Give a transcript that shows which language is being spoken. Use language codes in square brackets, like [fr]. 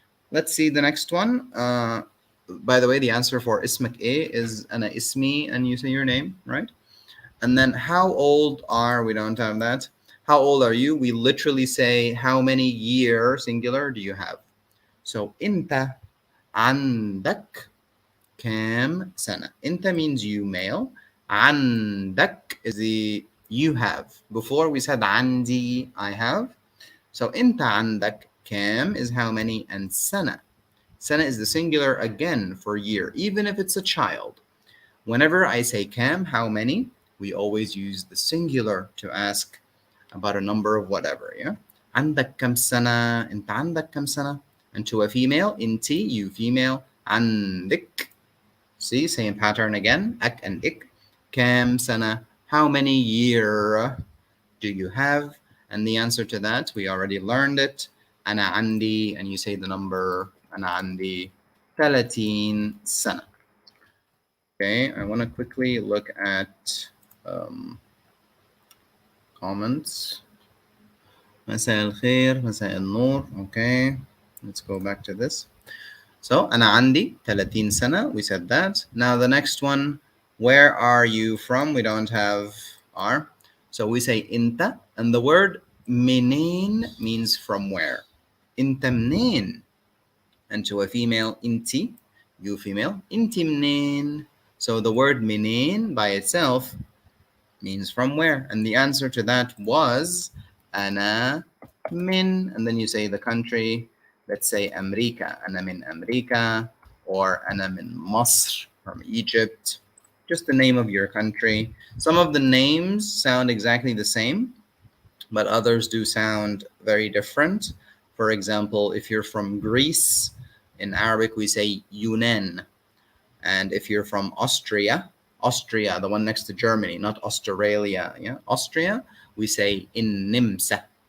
[en] Let's see the next one. By the way, the answer for ismak a is ana ismi, and you say your name, right? And then how old are, we don't have that. How old are you? We literally say how many year singular do you have? [ar] So inta عندك كام سنة. [en] Inta means you male. عندك is the you have. Before we said عندي, I have. So inta عندك كام is how many, and sana. Sana is the singular again for year, even if it's a child. Whenever I say kam, how many, we always use the singular to ask about a number of whatever, yeah? [ar] عندك كم سنة? أنت عندك كم سنة? [en] And to a female, inti, you female, عندك. See, same pattern again, ak and ik. [ar] كم سنة? [en] How many year do you have? And the answer to that, we already learned it. [ar] أنا عندي, [en] and you say the number, [ar] أنا عندي 30 سنة. [en] Okay, I want to quickly look at comments. [ar] مساء الخير, مساء النور. [en] Okay, let's go back to this. [ar] So, أنا عندي 30 سنة. [en] We said that. Now the next one, where are you from? We don't have are. So we say أنت, and the word منين means from where. [ar] أنت منين? [en] And to a female, أنتي, you female, [ar] أنتي منين? [en] So the word منين by itself means from where. And the answer to that was أنا من, and then you say the country. Let's say [ar] أمريكا, أنا من أمريكا, or أنا من مصر, [en] from Egypt. Just the name of your country. Some of the names sound exactly the same, but others do sound very different. For example, if you're from Greece, in Arabic we say Yunan. And if you're from Austria, the one next to Germany, not Australia, yeah, Austria, we say in Nimsa.